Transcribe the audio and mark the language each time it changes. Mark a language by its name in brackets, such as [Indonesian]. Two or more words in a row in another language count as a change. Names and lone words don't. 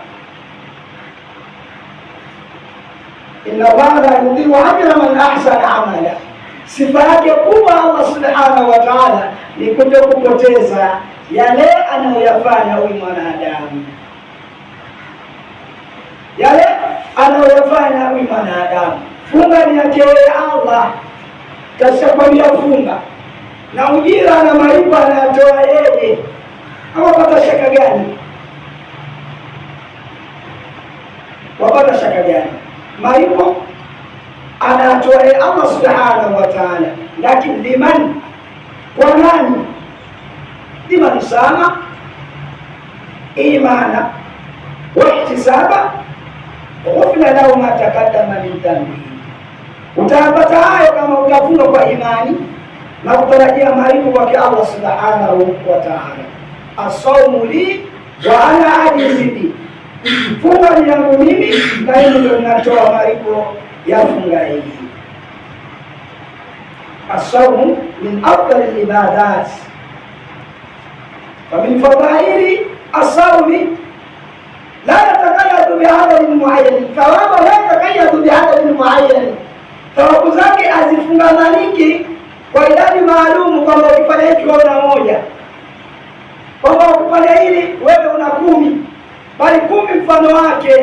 [Arabic] إن الله لا يضيع أجر من أحسن عملا, [Swahili] sifa yake kubwa [Arabic] الله سبحانه وتعالى [Swahili] ni kutokupoteza yale anayoyafanya huyu mwanadamu, Funga ni yake Allah, kashakwambia funga, na ujira na malipo anatoa yeye. Wapata shaka gani? Malipo anatoa yeye [Arabic] الله سبحانه وتعالى, [Swahili] lakini liman, kwa nani? [Arabic] لمن صام إيمانا واحتسابا غفر له ما تقدم من ذنبه. [Swahili] Utapata hayo kama utafunga kwa imani na kutarajia malipo kwake [Arabic] الله سبحانه وتعالى. الصوم لي وأنا أجزي به, [Swahili] funga ni yangu mimi na mimi ndio ninatoa malipo ya funga hii. [Arabic] الصوم من أفضل العبادات، ومن فضائل الصوم لا يتقيد بعدد معين، ثواب لا يتقيد بعدد معين, [Swahili] thawabu zake hazifungamaniki kwa idadi maalumu, kwamba ukifanya hiki wewe una moja, kwamba ukifanya hili wewe una 10, bali 10 mfano wake.